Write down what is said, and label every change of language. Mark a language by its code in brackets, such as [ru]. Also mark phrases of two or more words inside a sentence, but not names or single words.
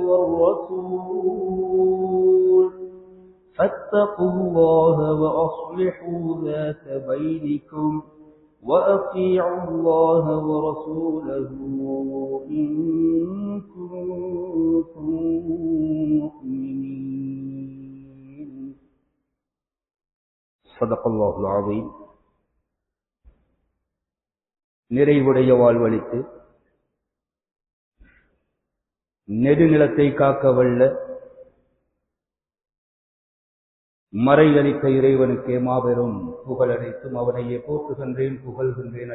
[ar] والرسول فاتقوا الله وأصلحوا ذات بينكم وأطيعوا الله ورسوله إن كنتم مؤمنين. صدق الله العظيم. [ta] நிறைவுடைய வாழ்வளித்து நெடுநிலத்தை காக்க வல்ல மறையளித்த இறைவனுக்கே மாபெரும் புகழ் அனைத்தும் அவனையே போற்றுகின்றேன், புகழ்கின்றேன்.